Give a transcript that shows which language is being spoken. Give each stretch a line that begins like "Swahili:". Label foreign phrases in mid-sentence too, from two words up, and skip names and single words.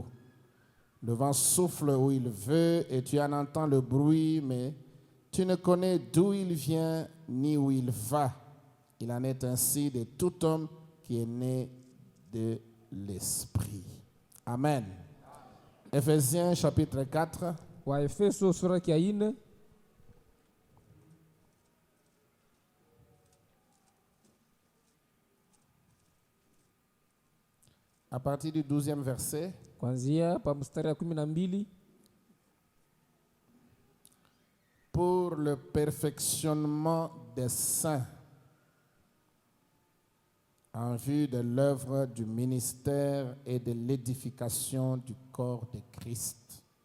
French: Le vent souffle où il veut et tu en entends le bruit, mais tu ne connais d'où il vient ni où il va. Il en est ainsi de tout homme qui est né de l'esprit. Amen. Ephésiens chapitre 4.
Swahili: Waefeso sura ya 4
French: à partir du 12e verset.
Swahili: kuanzia pa mstari ya 12.
French: Pour le perfectionnement des saints, en vue de l'œuvre du ministère et de l'édification du corps de Christ,